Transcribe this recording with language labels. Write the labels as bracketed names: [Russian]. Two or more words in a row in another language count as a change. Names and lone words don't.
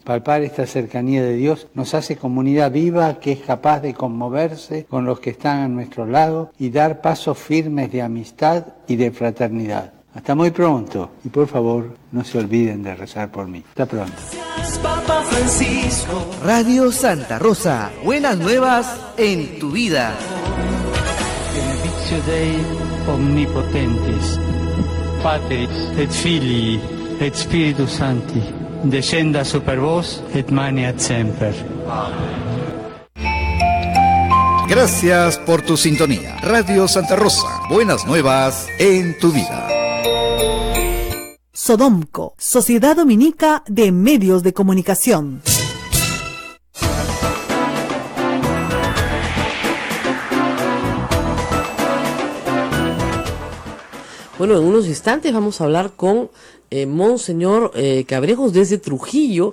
[Spanish] Palpar esta cercanía de Dios nos hace comunidad viva que es capaz de conmoverse con los que están a nuestro lado y dar pasos firmes de amistad y de fraternidad. Hasta muy pronto y por favor no se olviden de rezar por mí. Hasta pronto. Papa Francisco. Radio Santa Rosa, buenas nuevas en tu vida. [Latin] Benedictio Dei Omnipotentis, Patris et Filii et Spiritus Sancti, descenda super vos et maneat semper. [Spanish] Gracias por tu sintonía. Radio Santa Rosa, buenas nuevas en tu vida. Sodomco, Sociedad Dominica de Medios de Comunicación. Bueno, en unos instantes vamos a hablar con Monseñor Cabrejos desde Trujillo.